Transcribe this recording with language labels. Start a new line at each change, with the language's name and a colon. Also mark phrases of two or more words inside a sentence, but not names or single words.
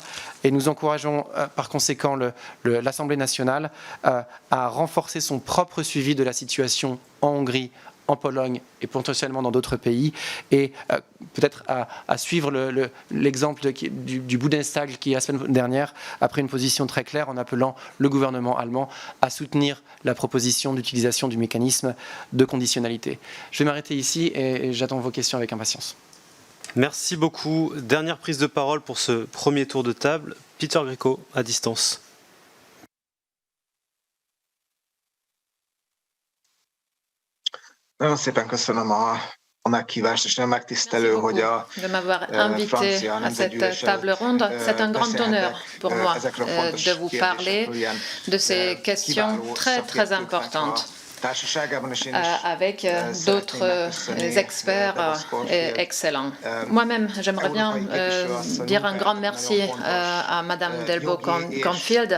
French: Et nous encourageons par conséquent l'Assemblée nationale à renforcer son propre suivi de la situation en Hongrie, en Pologne et potentiellement dans d'autres pays, et peut-être à suivre l'exemple du Bundestag qui, la semaine dernière, a pris une position très claire en appelant le gouvernement allemand à soutenir la proposition d'utilisation du mécanisme de conditionnalité. Je vais m'arrêter ici et j'attends vos questions avec impatience. Merci beaucoup. Dernière prise de parole pour ce premier tour de table. Peter Grieco, à distance.
Hungarian: Nagyon szépen köszönöm a meghívást, és nagyon megtisztelő, hogy a francia nemzetgyűlés
French: C'est un grand honneur pour moi de vous parler de ces questions très très importantes avec d'autres experts excellents. Moi-même, j'aimerais bien dire un grand merci à Madame Delvaux-Cornfield.